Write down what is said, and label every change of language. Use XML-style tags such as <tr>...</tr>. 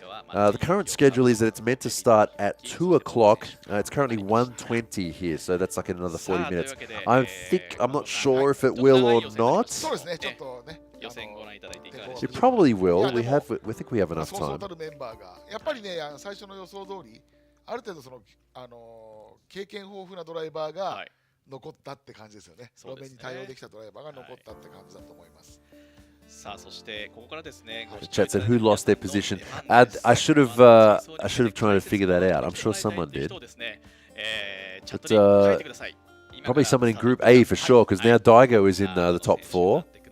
<en>The current schedule is that it's meant to start at 2 o'clock. It's currently 1:20 here, so that's like another 40 minutes. I'm not sure if it will or not. It probably will. We think we have enough time.</en> <ja>やっぱりね、最初の予想通り、ある程度その経験豊富なドライバーが残ったって感じですよね。路面に対応できたドライバーが残ったって感じだと思います。</ja> <en>The chat said who lost their position. I should have tried to figure that out. I'm sure someone did. But probably someone in Group A for sure, because now Daigo is in the top 4.</en>